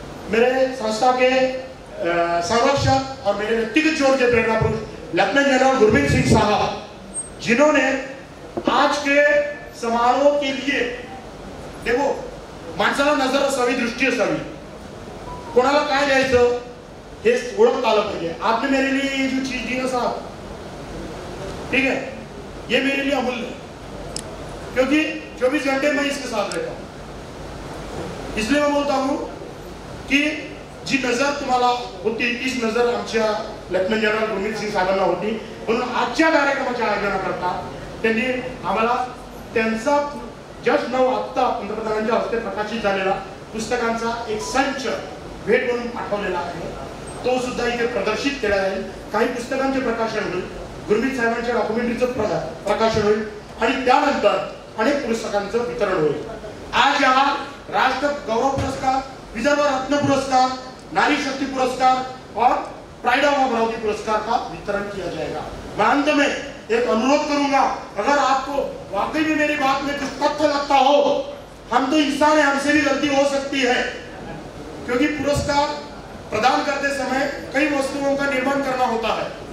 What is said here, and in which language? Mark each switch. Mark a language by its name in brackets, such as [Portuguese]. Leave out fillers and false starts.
[Hindi] मेरे संस्था के संरक्षक और मेरे व्यक्तिगत जोड़ के प्रेरणा पुरुष लेफ्टिनेंट जनरल गुरमीत सिंह साहब, जिन्होंने आज के समारोह के लिए, देखो [Marathi] माणसाला नजर असावी, दृष्टी असावी, कोणाला काय द्यायचं हे ओळखता आलं पाहिजे. [Hindi] आपने मेरे लिए ये जो चीज दी ना साहब, ठीक है, ये मेरे लिए अमूल्य है, क्योंकि 24 घंटे मैं इसके साथ रहता हूँ. इसलिए मैं बोलता हूँ कि [Marathi] जी नजर तुम्हाला होती तीच नजर आमच्या लेफ्टनंट जनरल गुरमीत सिंह साहेबांना होती. म्हणून आजच्या कार्यक्रमाच्या आयोजनाकरता त्यांनी आम्हाला त्यांचा जस्ट नाव आत्ता पंतप्रधानांच्या हस्ते प्रकाशित झालेला पुस्तकांचा एक संच भेट म्हणून पाठवलेला आहे. तो सुद्धा इथे प्रदर्शित केला जाईल. काही पुस्तकांचे प्रकाशन होईल, गुरमीत साहेबांच्या डॉक्युमेंटरीचं प्रकाशन होईल, आणि त्यानंतर अनेक पुस्तकांचं वितरण होईल. [Hindi] आज यहाँ राष्ट्र गौरव पुरस्कार, विदर्भ रत्न पुरस्कार, नारी शक्ति पुरस्कार और प्राइड ऑफ अमरावती पुरस्कार का वितरण किया जाएगा. मैं अंत में एक अनुरोध करूंगा, अगर आपको वाकई में मेरी बात में कुछ तथ्य लगता हो, हम तो इंसान है, हमसे भी गलती हो सकती है, क्योंकि पुरस्कार प्रदान करते समय कई वस्तुओं का निर्माण करना होता है.